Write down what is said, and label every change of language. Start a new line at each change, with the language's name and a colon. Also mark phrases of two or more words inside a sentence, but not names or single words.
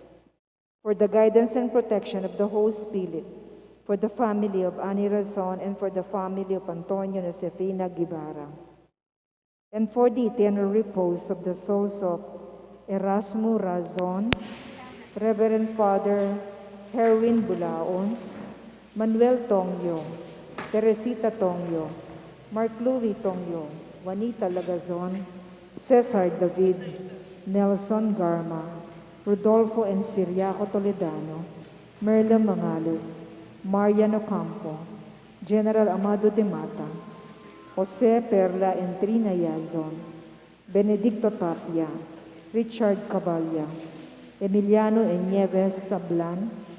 English: For the guidance and protection of the Holy Spirit, for the family of Ani Razon, and for the family of Antonio Josefina Guevara, and for the eternal repose of the souls of Erasmo Razon, Reverend Father Herwin Bulaon, Manuel Tongyo, Teresita Tongyo, Mark Louis Tongyo, Juanita Lagazon, Cesar David, Nelson Garma, Rodolfo and Siriaco Toledano, Merla Mangalos, Marian Ocampo, General Amado de Mata, Jose Perla and Trina Yazon, Benedicto Tapia, Richard Caballa, Emiliano and Nieves Sablan,